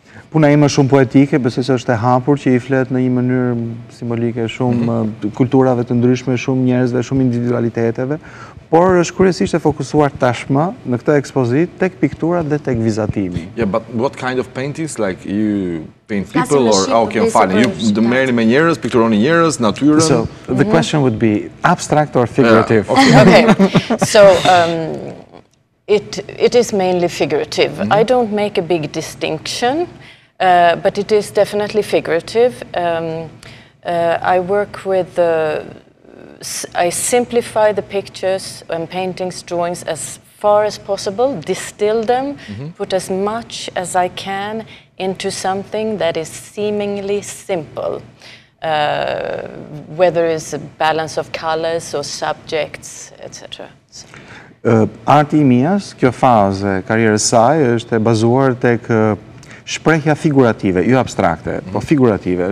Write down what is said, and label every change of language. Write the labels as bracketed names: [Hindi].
[Albanian] Puna ime shumë poetike, besoj se është e hapur që I flet në një mënyrë simbolike shumë kulturave të ndryshme, shumë njerëzve, shumë individualiteteve, por është kryesisht e fokusuar tashmë në këtë ekspozitë tek pikturat dhe tek vizatimi. [English] Yeah, but what kind of paintings? Like you paint people or okay, fine. [Albanian] Ju do merrni me njerëz, pikturoni njerëz, natyrën. [English] So the question would be abstract or figurative? Okay. So it is mainly figurative. I don't make a big distinction, but it is definitely figurative. I work with I simplify the pictures and paintings, drawings as far as possible, distill them, put as much as I can into something that is seemingly simple, whether it's a balance of colors or subjects, etc. [Albanian] Arti I Mias, kjo fazë e karrierës saj është e bazuar tek shprehja figurative, jo abstrakte, po figurative.